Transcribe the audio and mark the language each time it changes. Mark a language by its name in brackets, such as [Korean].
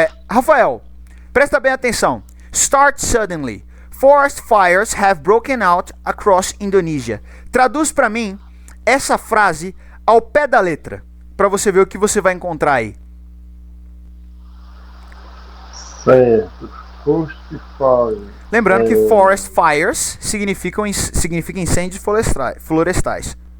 [Portuguese] Rafael, presta bem atenção. [English] Start suddenly. Forest fires have broken out across Indonesia. [Portuguese] Traduz para mim essa frase ao pé da letra, para você ver o que você vai encontrar aí. [English] Certo. Forest fires. [Portuguese] Lembrando que forest fires significa incêndios florestais.